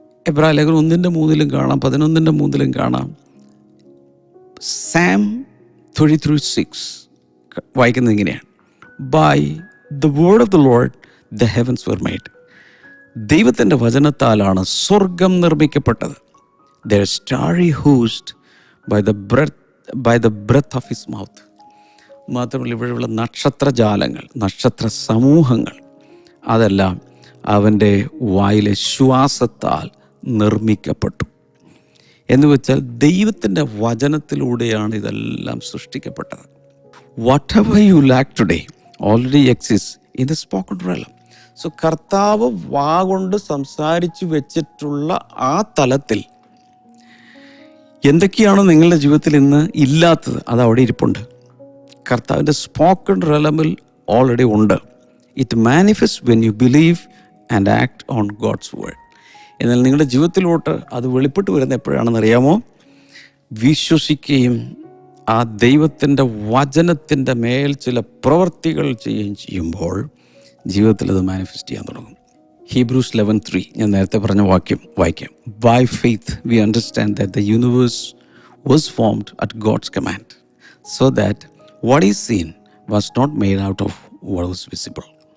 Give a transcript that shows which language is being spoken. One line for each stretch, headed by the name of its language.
Malayalam: എബ്രായ ലേഖനം 1:3 കാണാം, 11:3 കാണാം. സാം 33:6 വായിക്കുന്നത് ഇങ്ങനെയാണ്,
English: By the word of the Lord the heavens were made.
Malayalam: ദൈവത്തിൻ്റെ വചനത്താലാണ് സ്വർഗം നിർമ്മിക്കപ്പെട്ടത്.
English: Their starry host by the breath of his mouth.
Malayalam: മാത്രമല്ല, ഇവിടെയുള്ള നക്ഷത്രജാലങ്ങൾ, നക്ഷത്ര സമൂഹങ്ങൾ, അതെല്ലാം അവൻ്റെ വായിലെ ശ്വാസത്താൽ നിർമ്മിക്കപ്പെട്ടു. എന്ന് വെച്ചാൽ ദൈവത്തിൻ്റെ വചനത്തിലൂടെയാണ് ഇതെല്ലാം സൃഷ്ടിക്കപ്പെട്ടത്.
English: Whatever you lack today already exists in the spoken realm.
Malayalam: So കർത്താവ് വാഗൊണ്ട് സംസാരിച്ചു വെച്ചിട്ടുള്ള ആ തലത്തിൽ എന്തൊക്കെയാണോ നിങ്ങളുടെ ജീവിതത്തിൽ ഇന്ന് ഇല്ലാത്തത്, അത് അവിടെ ഇരിപ്പുണ്ട്. കർത്താവിൻ്റെ സ്പോക്കൺ റെലമിൽ ഓൾറെഡി ഉണ്ട്.
English: It manifest when you believe and act on God's word.
Malayalam: എന്നാൽ നിങ്ങളുടെ ജീവിതത്തിലോട്ട് അത് വെളിപ്പെട്ട് വരുന്ന എപ്പോഴാണെന്ന് അറിയാമോ? വിശ്വസിക്കുകയും ആ ദൈവത്തിൻ്റെ വചനത്തിൻ്റെ മേൽ ചില പ്രവൃത്തികൾ ചെയ്യുകയും ചെയ്യുമ്പോൾ ജീവിതത്തിൽ അത് മാനിഫെസ്റ്റ് ചെയ്യാൻ തുടങ്ങും. Hebrews 11:3 ഞാൻ നേരത്തെ പറഞ്ഞ വാക്യം വായിക്കാം.
English: By faith we understand that the universe was formed at God's command, so that what is seen was not made out of what was visible.